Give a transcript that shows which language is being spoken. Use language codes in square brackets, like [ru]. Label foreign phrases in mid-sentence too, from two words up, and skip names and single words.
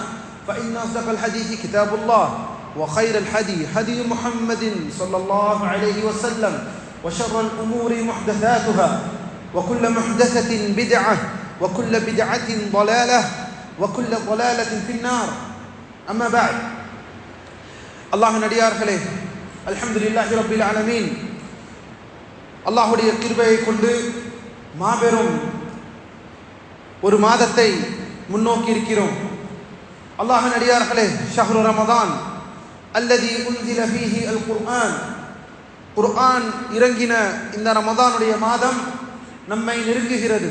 [ar] فإن أصدق الحديث كتاب الله، وخير الحدي هدي محمد صلى الله عليه وسلم، وشر الأمور محدثاتها، وكل محدثة بدعة، وكل بدعة ضلالة، وكل ضلالة في النار. أما بعد، الله [ta] நடிகார்களே, [ar] الحمد لله رب العالمين, [ta] அல்லாஹ்வுடைய கிருபையை கொண்டு மாபெரும் ஒரு மாதத்தை முன்னோக்கி இருக்கிறோம். அல்லாஹ்வின் அடியார்களே, [ar] شهر رمضان الذي أنزل فيه القرآن, [ta] குர்ஆன் இறங்கின இந்த ரமதானுடைய மாதம் நம்மை நெருங்குகிறது.